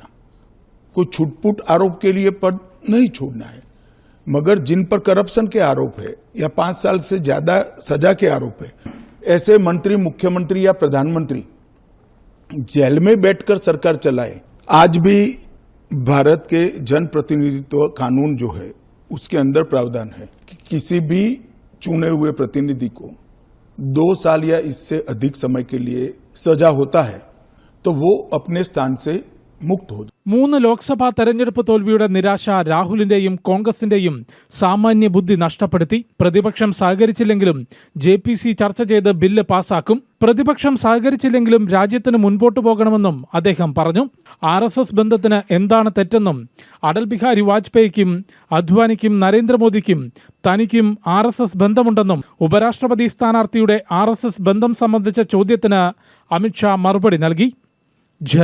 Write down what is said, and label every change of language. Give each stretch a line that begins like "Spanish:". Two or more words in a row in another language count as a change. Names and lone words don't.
Hindi: कोई छुटपुट आरोप के लिए पद नहीं छोड़ना है, मगर जिन पर करप्शन के आरोप है या 5 साल से ज्यादा सजा के आरोप है, ऐसे मंत्री, मुख्यमंत्री या प्रधानमंत्री जेल में बैठकर सरकार चलाए. आज भी भारत के जन प्रतिनिधित्व कानून जो है उसके अंदर प्रावधान है कि किसी भी चुने हुए प्रतिनिधि को 2 साल या इससे अधिक समय के लिए सजा होता है तो वो अपने स्थान से മുക്ത്.
Malayalam: 3 ലോക്സഭാ തെരഞ്ഞെടുപ്പ് തോൽവിയുടെ നിരാശ രാഹുലിന്റെയും കോൺഗ്രസിന്റെയും സാമാന്യ ബുദ്ധി നഷ്ടപ്പെടുത്തി. പ്രതിപക്ഷം സഹകരിച്ചില്ലെങ്കിലും JPC ചർച്ച ചെയ്ത് ബില്ല് പാസാക്കും. പ്രതിപക്ഷം സഹകരിച്ചില്ലെങ്കിലും രാജ്യത്തിന് മുൻപോട്ടു പോകണമെന്നും അദ്ദേഹം പറഞ്ഞു. RSS ബന്ധത്തിന് എന്താണ് തെറ്റെന്നും അടൽ ബിഹാരി വാജ്പേയിക്കും അദ്വാനിക്കും നരേന്ദ്രമോദിക്കും തനിക്കും RSS ബന്ധമുണ്ടെന്നും ഉപരാഷ്ട്രപതി സ്ഥാനാർത്ഥിയുടെ RSS ബന്ധം സംബന്ധിച്ച ചോദ്യത്തിന് അമിത്ഷാ മറുപടി നൽകി.